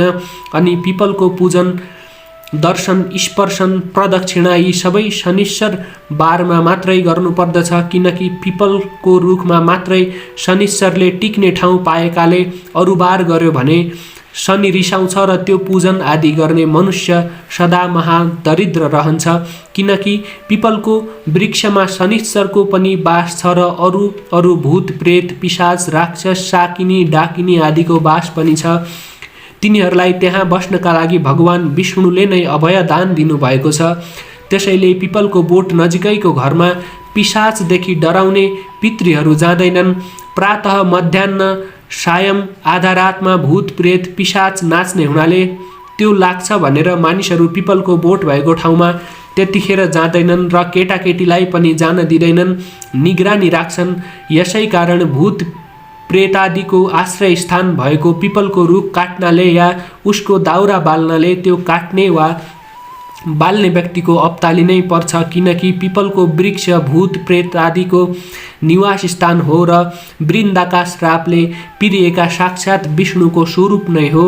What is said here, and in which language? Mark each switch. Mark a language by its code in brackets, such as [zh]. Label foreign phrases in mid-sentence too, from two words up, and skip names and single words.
[ne] अनि पिपलको पूजन दर्शन स्पर्शन प्रदक्षिणा यी सबै शनिश्चर बारमा मात्रै गर्नुपर्दछ, किनकि पिपलको रुखमा मात्रै शनिश्चरले टिक्ने ठाउँ पाएकाले अरू बार गर्यो भने शनि रिसाउँछ र त्यो पूजन आदि गर्ने मनुष्य सदा महादरिद्र रहन्छ। किनकि पिपलको वृक्षमा शनिश्चरको पनि वास छ र अरू भूत प्रेत पिशाच राक्षस शाकिनी डाकिनी आदिको वास पनि छ। तिनीहरूलाई त्यहाँ बस्नका लागि भगवान विष्णुले नै अभय दान दिनुभएको छ। त्यसैले पिपलको बोट नजिकैको घरमा पिशाचदेखि डराउने पितृहरू जाँदैनन्। प्रातः मध्याह्न सायं आधा रातमा भूत प्रेत पिशाच नाच्ने हुनाले त्यो लाग्छ भनेर मानिसहरू पिपलको बोट भएको ठाउँमा त्यतिखेर जाँदैनन् र केटाकेटीलाई पनि जान दिँदैनन्, निगरानी राख्छन्। यसै कारण भूत प्रेतादिको आश्रय स्थान भएको पिपलको रुख काट्नाले या उसको दाउरा बाल्नाले त्यो काट्ने वा बाल्ने व्यक्तिको अप्ताली नै पर्छ, किनकि पिपलको वृक्ष भूत प्रेत आदिको निवास स्थान हो र वृन्दाका श्रापले पिरिएका साक्षात् विष्णुको स्वरूप नै हो।